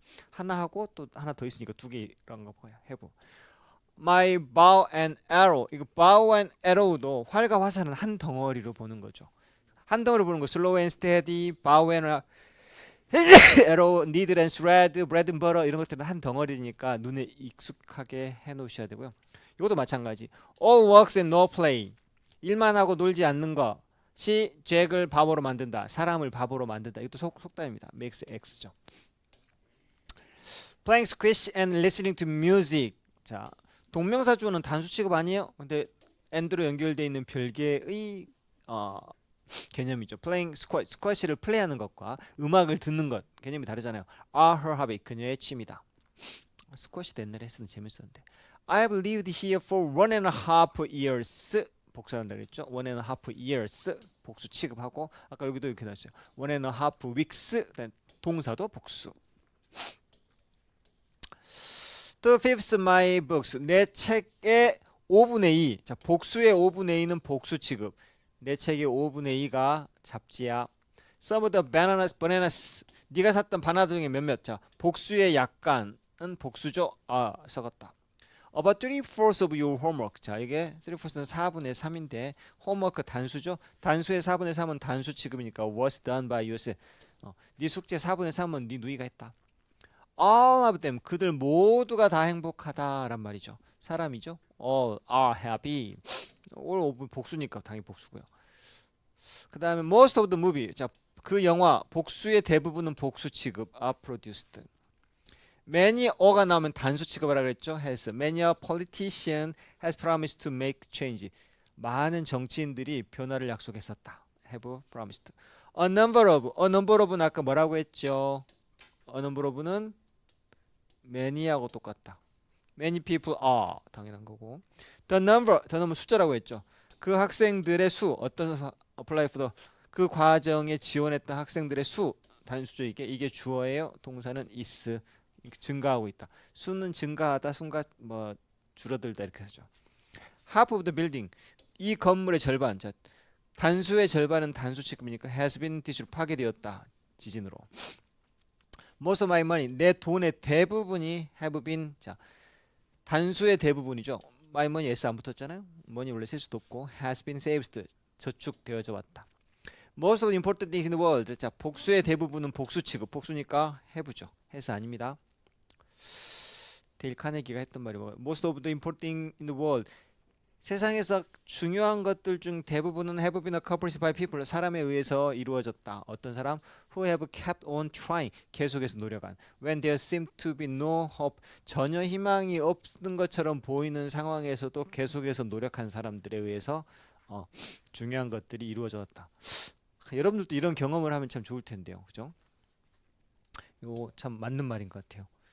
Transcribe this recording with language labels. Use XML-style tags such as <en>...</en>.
<ko>하나 하고 또 하나 더 있으니까 두 개란 거 봐요.</ko> <en>have. My bow and arrow.</en> <ko>이거 bow and arrow도 활과 화살은 한 덩어리로 보는 거죠. 한 덩어리로 보는 거.</ko> <en>slow and steady, bow and arrow, needle and thread, bread and butter</en> <ko>이런 것들은 한 덩어리니까</ko> <en>눈에 익숙하게 해 놓으셔야 되고요.</en> <ko>이것도 마찬가지.</ko> <en>All works and no play.</en> <ko>일만 하고 놀지 않는 것이 잭을 바보로 만든다. 사람을 바보로 만든다. 이것도 속담입니다. makes X죠.</ko> <en>Playing squish and listening to music.</en> <ko>자, 동명사주어는 단수 취급 아니에요? 근데 and로 연결되어 있는 별개의 개념이죠. playing squash를 플레이하는 것과 음악을 듣는 것 개념이 다르잖아요. are her hobby. 그녀의 취미다. 스쿼시도 옛날에 했었는데 재밌었는데.</ko> <en>I've lived here for 1.5 years.</en> <ko>복수한다 그랬죠. 1.5 years 복수 취급하고 아까 여기도 이렇게 나왔어요. 1.5 weeks 동사도 복수. The fifth my books. 내 책의 5분의 2. 자, 복수의 5분의 2는 복수 취급. 내 책의 5분의 2가 잡지야. Some of the bananas. 네가 샀던 바나나 중에 몇몇. 자, 복수의 약간은 복수죠. 썩었다. About 3/4 of your homework. 자, 이게 3/4는 4분의 3인데 homework 단수죠. 단수의 4분의 3은 단수 취급이니까 was done by yourself. 네 숙제 4분의 3은 네 누이가 했다.</ko> <en>All of them.</en> <ko>그들 모두가 다 행복하다란 말이죠. 사람이죠.</ko> <en>All are happy.</en> <ko>all 복수니까 당연히 복수고요. 그 다음에 most of the movie. 자, 그 영화 복수의 대부분은 복수 취급 are produced. many 어가 나오면 단수 취급하라 그랬죠.</ko> <en>has. many a politician has promised to make change.</en> <ko>많은 정치인들이 변화를 약속했었다. have promised. a number of는 아까 뭐라고 했죠? a number of는 many하고 똑같다. many people are 당연한 거고. the number 숫자라고 했죠. 그 학생들의 수 어떤 apply for 그 과정에 지원했던 학생들의 수 단수죠. 이게 주어예요. 동사는 is 증가하고 있다. 수는 증가하다, 수가 뭐 줄어들다 이렇게 하죠. half of the building 이 건물의 절반. 자, 단수의 절반은 단수 취급이니까 has been destroyed 파괴되었다. 지진으로. most of my money 내 돈의 대부분이 have been 자 단수의 대부분이죠. my money s 안 붙었잖아요. money 원래 쓸 수도 없고 has been saved 저축되어져 왔다. most of the important things in the world 자 복수의 대부분은 복수 취급 복수니까 have죠. has 아닙니다. 데일 카네기가 했던 말이 뭐예요?</ko> <en>most of the important things in the world</en> <ko>세상에서 중요한 것들 중 대부분은</ko> <en>have been accomplished by people</en> <ko>사람에 의해서 이루어졌다. 어떤 사람?</ko> <en>who have kept on trying</en> <ko>계속해서 노력한</ko> <en>when there seemed to be no hope</en> <ko>전혀 희망이 없는 것처럼 보이는 상황에서도 계속해서 노력한 사람들에 의해서 중요한 것들이 이루어졌다. 여러분들도 이런 경험을 하면 참 좋을 텐데요. 그죠? 이거 참 맞는 말인 것 같아요.</ko>